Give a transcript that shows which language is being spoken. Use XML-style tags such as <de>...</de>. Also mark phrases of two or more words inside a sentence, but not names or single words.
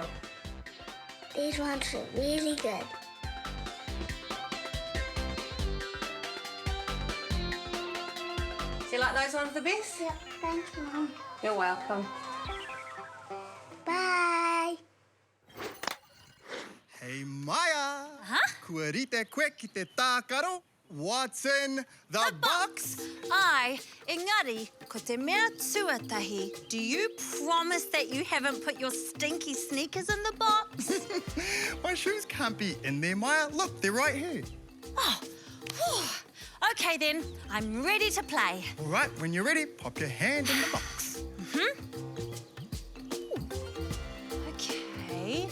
<en>These ones are really good. Do you like those ones the best? Yeah, thanks, Mum. You're welcome. Bye. Hey, Maya. Huh?</en> <mi>Kua rite koe ki te tākaro.</mi> <en>What's in the box?</en> <mi>Ai, engari, ko te mea tuatahi,</mi> <en>do you promise that you haven't put your stinky sneakers in the box? My shoes can't be in there, Maya. Look, they're right here. Oh, whew. Okay then, I'm ready to play. All right, when you're ready, pop your hand in the box. Okay.</en>